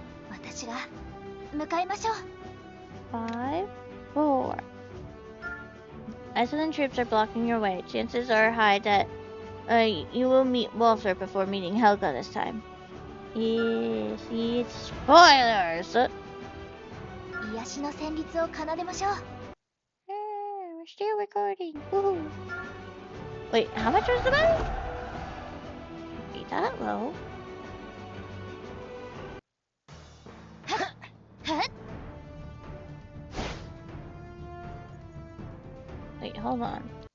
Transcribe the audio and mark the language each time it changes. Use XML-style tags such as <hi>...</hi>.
<ja>私が向かいましょう。</ja> <en>5, 4. Iceland troops are blocking your way. Chances are high that you will meet Walter before meeting Helga this time. Yes, spoilers!</en> <ja>癒しの旋律を奏でましょう。</ja> <en>We're still recording. Woohoo. Wait, how much was the money? Be that low. Wait, hold on.</en>